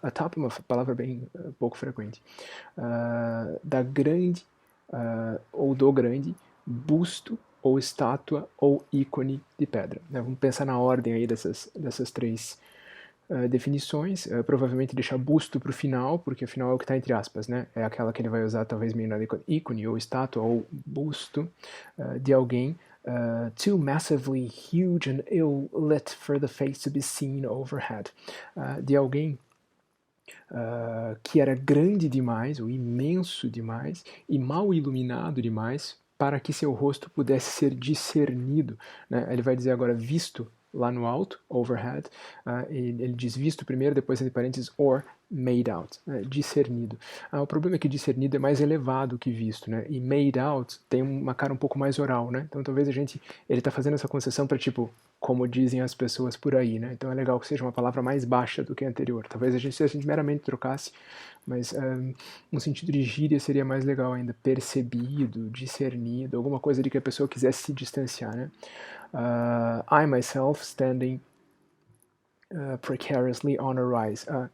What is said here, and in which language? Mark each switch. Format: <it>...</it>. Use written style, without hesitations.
<pt>Atop é uma palavra bem pouco frequente. Da grande ou do grande busto ou estátua ou ícone de pedra. Né? Vamos pensar na ordem aí dessas três definições. Provavelmente deixar busto para o final, porque afinal é o que está entre aspas, né? É aquela que ele vai usar talvez meio na ícone ou estátua ou busto de alguém.</pt> <en>Too massively huge and ill-lit for the face to be seen overhead.</en> <pt>De alguém que era grande demais, ou imenso demais, e mal iluminado demais, para que seu rosto pudesse ser discernido. Né? Ele vai dizer agora visto lá no alto, overhead. Ele diz visto primeiro, depois entre parênteses,</pt> <en>or made out,</en> <pt>né? Discernido. O problema é que discernido é mais elevado que visto, né? E made out tem uma cara um pouco mais oral, né? Então talvez ele está fazendo essa concessão para tipo, como dizem as pessoas por aí, né? Então é legal que seja uma palavra mais baixa do que a anterior. Talvez se a gente meramente trocasse, mas no sentido de gíria seria mais legal ainda, percebido, discernido, alguma coisa de que a pessoa quisesse se distanciar, né?</pt> <en>I myself standing precariously on a rise.</en>